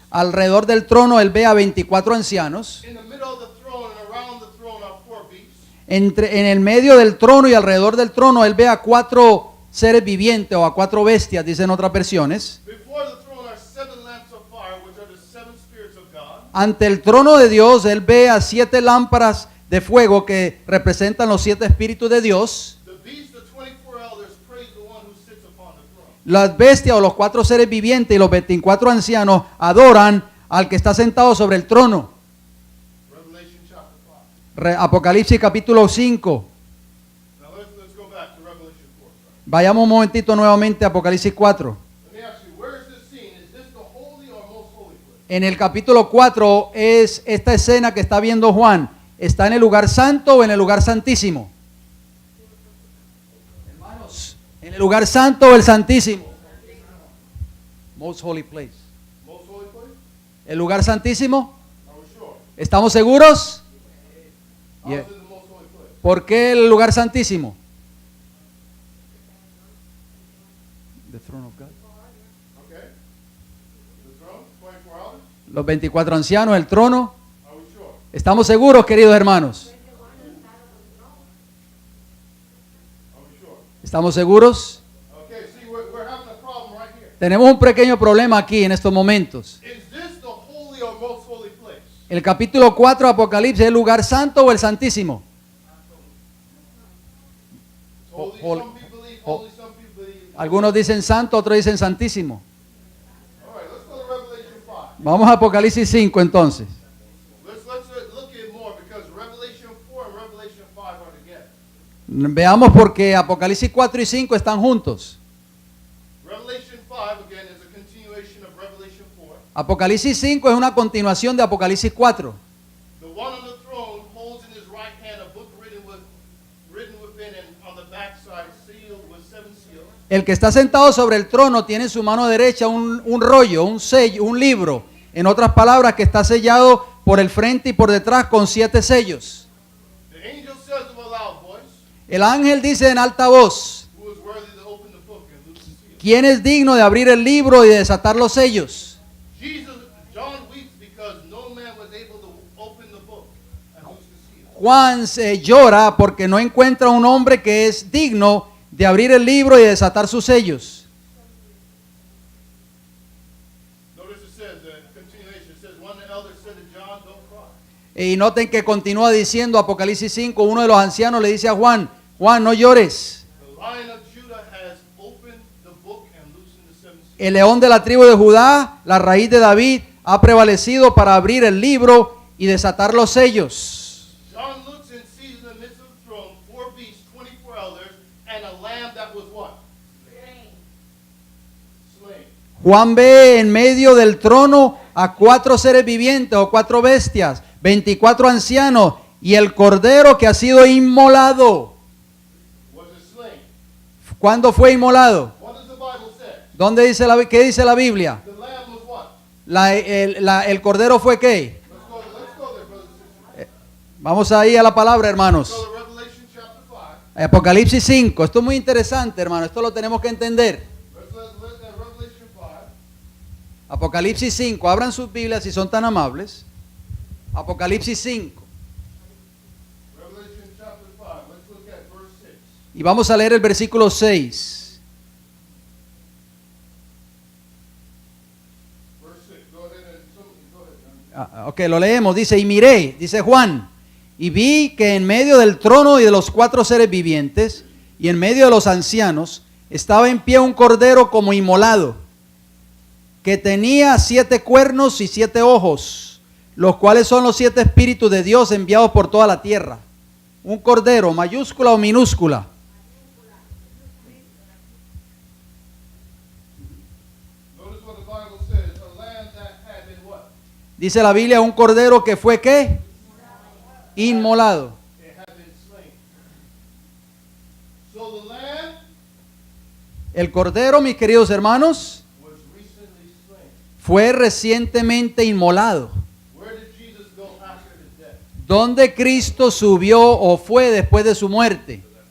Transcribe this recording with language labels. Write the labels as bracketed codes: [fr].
[es] Alrededor del trono él ve a 24 ancianos. [en] In the middle of the throne and around the throne are 4 beasts. [es] En el medio del trono y alrededor del trono él ve a 4 seres vivientes o a 4 bestias, dicen otras versiones. [en] Before the throne are 7 lamps of fire, which are the 7 spirits of God. [es] Ante el trono de Dios él ve a 7 lámparas de fuego que representan los 7 espíritus de Dios. [en] The beasts, the 24 elders, praise the one who sits upon the throne. [es] Las bestias o los 4 seres vivientes y los 24 ancianos adoran al que está sentado sobre el trono. [en] Revelation chapter 5. [es] Apocalipsis capítulo 5. [en] Now let's go back to Revelation 4. [es] Vayamos un momentito nuevamente a Apocalipsis 4. [en] Let me ask you, where is this scene? Is this the holy or most holy place? [es] En el capítulo 4 es esta escena que está viendo Juan. ¿Está en el lugar santo o en el lugar santísimo? Hermanos, ¿en el lugar santo o el santísimo? [en] Most holy place. Most holy place? [es] ¿El lugar santísimo? [en] Are we sure? [es] ¿Estamos seguros? [en] How Yeah. is it the most holy place? [es] ¿Por qué el lugar santísimo? [en] The throne of God. Okay. The throne, 24 elders? [es] Los 24 ancianos, el trono. [en] Are we sure? [es] ¿Estamos seguros, queridos hermanos? [en] Are we sure? [es] ¿Estamos seguros? [en] Okay, see, we're having a problem right here. [es] Tenemos un pequeño problema aquí en estos momentos. [en] Is this the holy or most holy place? [es] El capítulo 4 de Apocalipsis, ¿es el lugar santo o el santísimo? [en] Holy, Holy- some people believe ho- holy, some people believe. [es] Algunos dicen santo, otros dicen santísimo. [en] All right, let's go to Revelation 5. [es] Vamos a Apocalipsis 5 entonces. [en] Let's look at more because Revelation 4 and Revelation 5 are together. [es] Veamos porque Apocalipsis 4 y 5 están juntos. [en] Revelation 5 again is a continuation of [es] Apocalipsis 5 es una continuación de Apocalipsis 4. [en] The one on the throne holds in his right hand a book written within and on the backside sealed with 7 seals. [es] El que está sentado sobre el trono tiene en su mano derecha un rollo, un sello, un libro. En otras palabras, que está sellado por el frente y por detrás con 7 sellos. [en] The angel says with a loud voice, [es] El ángel dice en alta voz, [en] who is worthy to open the book and loose the seal? [es] ¿quién es digno de abrir el libro y de desatar los sellos? [en] John weeps because no man was able to open the book and loose the seal. [es] Juan llora porque no encuentra un hombre que es digno de abrir el libro y de desatar sus sellos. [en] Notice it says, continuation, it says, one of the elders said to John, don't cry. [es] Y noten que continúa diciendo Apocalipsis 5, uno de los ancianos le dice a Juan, Juan, no llores. [en] The Lion of Judah has opened the book and loosened the 7 seals. [es] El león de la tribu de Judá, la raíz de David, ha prevalecido para abrir el libro y desatar los sellos. [en] John looks and sees in the midst of the throne 4 beasts, 24 elders, and a lamb that was what? Slain. [es] Juan ve en medio del trono a 4 seres vivientes o 4 bestias, 24 ancianos y el cordero que ha sido inmolado. [en] Was it slain? [es] ¿Cuándo fue inmolado? [en] What does the Bible say? [es] ¿Dónde dice qué dice la Biblia? [en] The lamb was what? [es] El cordero fue qué? [en] Let's go there, brothers and sisters. [es] Vamos ahí a la palabra, hermanos. [en] Go to Revelation chapter 5. [es] Apocalipsis 5. Esto es muy interesante, hermano. Esto lo tenemos que entender. [en] Revelation 5. [es] Apocalipsis 5. Abran sus Biblias si son tan amables. Apocalipsis 5. [en] Revelation chapter 5. Let's look at verse 6. [es] Y vamos a leer el versículo 6. [en] Verse 6. Go ahead and go ahead. [es] Ok, lo leemos. Dice, y miré, dice Juan, y vi que en medio del trono y de los 4 seres vivientes, y en medio de los ancianos, estaba en pie un cordero como inmolado, que tenía 7 cuernos y 7 ojos, los cuales son los 7 espíritus de Dios enviados por toda la tierra. Un cordero, mayúscula o minúscula. [en] Notice what the Bible says. A lamb that had been what? [es] Dice la Biblia, un cordero que fue ¿qué? Inmolado. [en] It had been slain. So the lamb [es] El cordero, mis queridos hermanos, [en] was recently slain. [es] fue recientemente inmolado. [en] Where did Jesus go after his death? [es] ¿Dónde Cristo subió o fue después de su muerte?